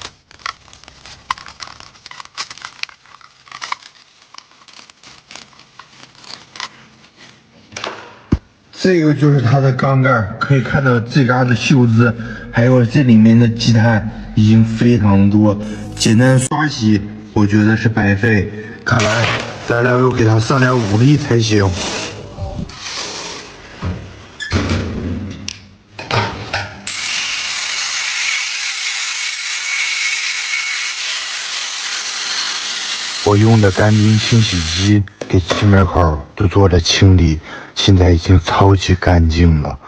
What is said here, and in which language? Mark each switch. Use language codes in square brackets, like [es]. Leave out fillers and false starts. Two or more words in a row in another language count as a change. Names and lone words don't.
[zh] 這個就是它的缸蓋，可以看到這嘎的鏽漬，還有這裡面的積碳已經非常多，簡單刷洗我覺得是白費，看來咱倆要給它上點武力才行。我用的干冰清洗机給气门口都做了清理，現在已經超級乾淨了。